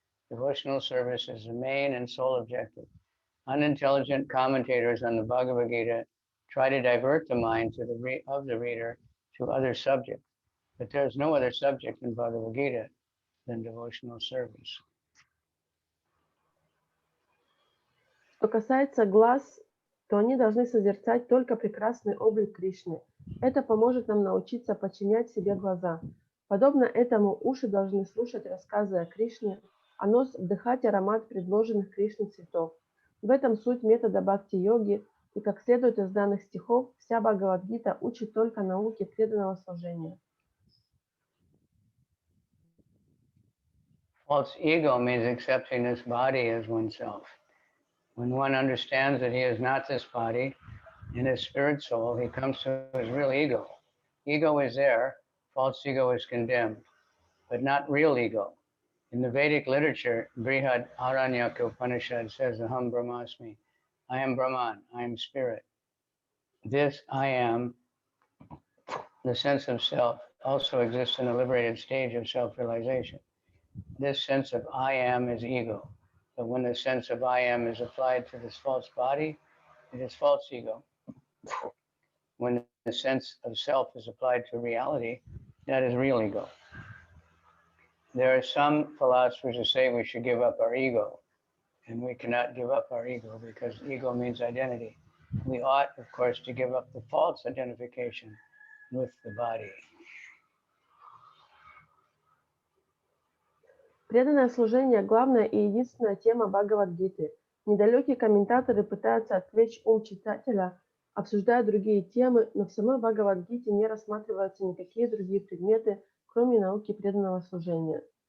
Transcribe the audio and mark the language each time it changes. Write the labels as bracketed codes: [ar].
[en] Devotional service is the main and sole objective. Unintelligent commentators on the Bhagavad-Gita try to divert the mind of the reader to other subjects, but there is no other subject in Bhagavad-Gita than devotional service. [ru] Что касается глаз, то они должны созерцать только прекрасный облик Кришны. Это поможет нам научиться подчинять себе глаза. Подобно этому уши должны слушать рассказы о Кришне, а нос вдыхать аромат предложенных Кришне цветов. В этом суть метода бхакти-йоги, и как следует из данных стихов, вся Бхагавад-гита учит только науке преданного служения. [en] False ego means accepting this body as oneself. When one understands that he is not this body, in his spirit soul, he comes to his real ego. Ego is there, false ego is condemned, but not real ego. In the Vedic literature, Brihad Aranyaka Upanishad says, [sa] Aham Brahmasmi, [en] I am Brahman, I am spirit. This I am, the sense of self, also exists in a liberated stage of self-realization. This sense of I am is ego. But when the sense of I am is applied to this false body, it is false ego. When the sense of self is applied to reality, that is real ego. There are some philosophers who say we should give up our ego, and we cannot give up our ego because ego means identity. We ought, of course, to give up the false identification with the body. [ru] Преданное служение – главная и единственная тема Бхагавад-гиты. Недалекие комментаторы пытаются отвлечь ум читателя, обсуждая другие темы, но в самой Бхагавад-гите не рассматриваются никакие другие предметы, кроме науки преданного служения.